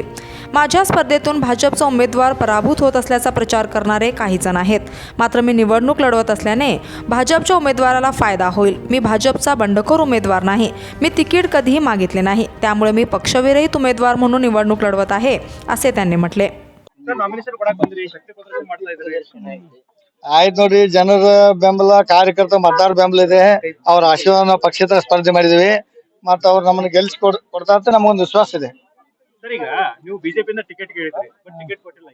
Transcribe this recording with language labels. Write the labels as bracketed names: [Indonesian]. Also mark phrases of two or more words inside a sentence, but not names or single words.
[Marathi] माझ्या स्पर्धेतून भाजपचा उमेदवार पराभूत होत असल्याचा प्रचार करणारे काही जण आहेत. मात्र मी निवडणूक लढवत असल्याने भाजपच्या उमेदवाराला फायदा होईल. मी भाजपचा बंडखोर उमेदवार नाही. मी तिकीट कधीही मागितले नाही. त्यामुळे मी पक्षविरहित उमेदवार म्हणून निवडणूक लढवत आहे असे त्यांनी म्हटले. [Kannada] ಆಯ್ತು ನೋಡಿ, ಜನರ ಬೆಂಬಲ, ಕಾರ್ಯಕರ್ತ ಮತದಾರ ಬೆಂಬಲ ಇದೆ. ಅವ್ರ ಆಶೀರ್ವಾದ ನಾವು ಪಕ್ಷೇತರ ಸ್ಪರ್ಧೆ ಮಾಡಿದೀವಿ ಮತ್ತು ಅವ್ರು ನಮ್ಮನ್ನು ಗೆಲ್ಸಿ ಕೊಡ್ತಾ ಅಂತ ನಮಗೊಂದು ವಿಶ್ವಾಸ ಇದೆ. ಸರ್, ಈಗ ನೀವು ಬಿಜೆಪಿಯಿಂದ ಟಿಕೆಟ್ ಕೇಳಿದ್ರಿ, ಬಟ್ ಟಿಕೆಟ್ ಕೊಟ್ಟಿಲ್ಲ.